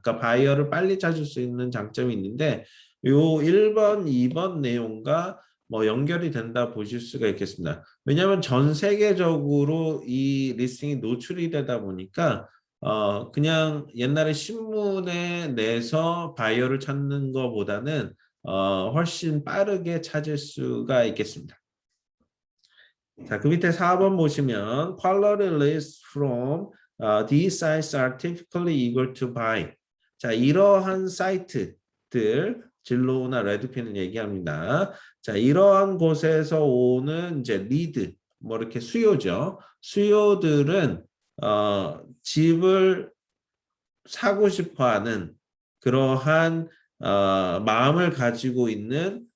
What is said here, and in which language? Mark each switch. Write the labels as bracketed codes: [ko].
[ko] 그러니까 바이어를 빨리 찾을 수 있는 장점이 있는데 요 1번, 2번 내용과 뭐 연결이 된다 보실 수가 있겠습니다. 왜냐하면 전 세계적으로 이 리스팅이 노출이 되다 보니까 그냥 옛날에 신문에 내서 바이어를 찾는 것보다는 훨씬 빠르게 찾을 수가 있겠습니다. 자, 그 밑에 4번 보시면 [en] quality lists from these sites are typically eager to buy. [ko] 자, 이러한 사이트들 진로우나 레드핀을 얘기합니다. 자, 이러한 곳에서 오는 이제 리드, 뭐 이렇게 수요죠. 수요들은 집을 사고 싶어하는 그러한 마음을 가지고 있는